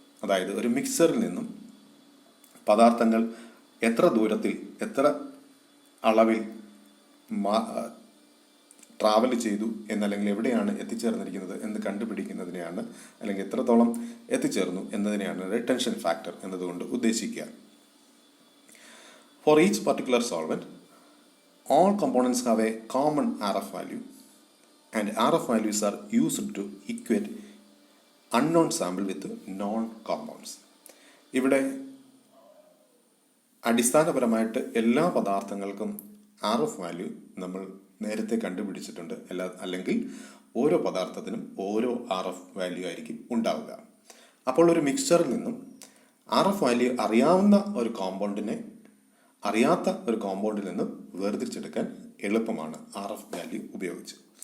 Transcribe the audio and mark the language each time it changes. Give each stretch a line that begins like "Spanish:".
Malayalam: അതായത് ഒരു മിക്സറിൽ നിന്നും പദാർത്ഥങ്ങൾ എത്ര ദൂരത്തിൽ, എത്ര അളവിൽ ട്രാവൽ ചെയ്തു എന്നല്ലെങ്കിൽ എവിടെയാണ് എത്തിച്ചേർന്നിരിക്കുന്നത് എന്ന് കണ്ടുപിടിക്കുന്നതിനെയാണ്, അല്ലെങ്കിൽ എത്രത്തോളം എത്തിച്ചേർന്നു എന്നതിനെയാണ് റിട്ടൻഷൻ ഫാക്ടർ എന്നതുകൊണ്ട് ഉദ്ദേശിക്കുക.
English: For each particular solvent all components have a common RF value and RF values are used to equate unknown sample with known compounds.
Malayalam: ഇവിടെ അടിസ്ഥാനപരമായിട്ട് എല്ലാ പദാർത്ഥങ്ങൾക്കും RF വാല്യൂ നമ്മൾ നേരത്തെ കണ്ടുപിടിച്ചിട്ടുണ്ട്. അല്ലെങ്കിൽ ഓരോ പദാർത്ഥത്തിനും ഓരോ RF വാല്യൂ ആയിരിക്കും ഉണ്ടാവുക. അപ്പോൾ ഒരു മിക്സ്ചറിൽ നിന്നും RF വാല്യൂ അറിയാവുന്ന ഒരു കോമ്പൗണ്ടിനെ അറിയാത്ത ഒരു കോമ്പൗണ്ടിൽ നിന്ന് വേർതിരിച്ചെടുക്കാൻ എളുപ്പമാണ് RF വാല്യൂ ഉപയോഗിച്ച്.